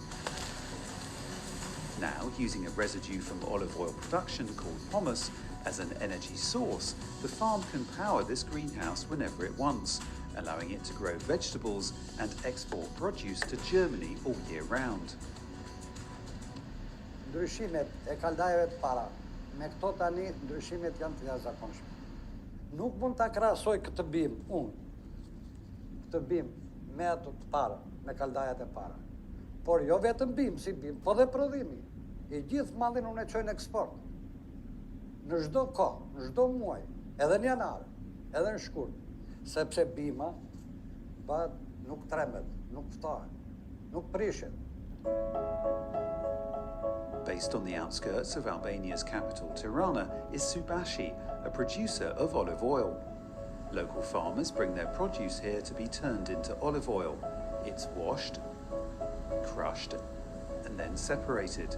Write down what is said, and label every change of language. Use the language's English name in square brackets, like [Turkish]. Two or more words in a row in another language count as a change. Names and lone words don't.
[English] Now, using a residue from olive oil production called pomace as an energy source, the farm can power this greenhouse whenever it wants, allowing it to grow vegetables and export produce to Germany all year round. [Albanian] Ndryshimet e kaldajeve të para, me këto tani ndryshimet janë të jashtëzakonshme. Nuk mund ta krahasoj këtë bim me ato të para, me kaldajat e para. Por jo vetëm bim, si bim, po dhe prodhimi. I gjithë mallin unë e çoj në eksport. Në çdo kohë, në çdo muaj, edhe në janar, edhe në shkurt, sepse bima nuk tremet, nuk ftohet, nuk prishet. [English] Based on the outskirts of Albania's capital, Tirana, is Subashi, a producer of olive oil. Local farmers bring their produce here to be turned into olive oil. It's washed, crushed, and then separated.